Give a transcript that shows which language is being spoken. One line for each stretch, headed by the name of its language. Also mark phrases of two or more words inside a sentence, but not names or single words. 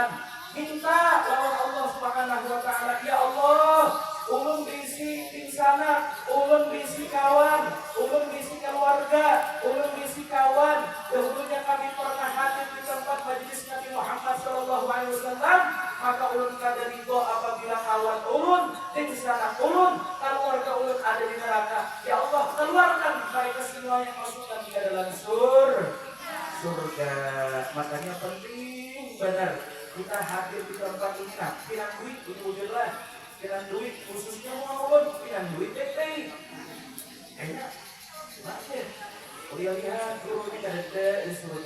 Banjar: Minta lawan Allah
Arabic: سبحانه وتعالى، يا الله,
Banjar: ulun bisi di sana, ulun bisi kawan, ulun bisi keluarga, ulun bisi kawan. Dahulunya kami pernah hadir di tempat majelis Nabi Muhammad SAW, maka ulun kada ridho apabila kawan ulun di sana ulun, keluarga ulun ada di neraka.
Arabic: يا الله,
Indonesian: keluarkan mereka semuanya, masukkan ke dalam surga. Makanya penting benar kita hadir di tempat ini.
Banjar: Nah, pinang duit alhamdulillah, pinang duit khususnya ulun, pinang duit teh enak masih lihat guru ini ada di surga.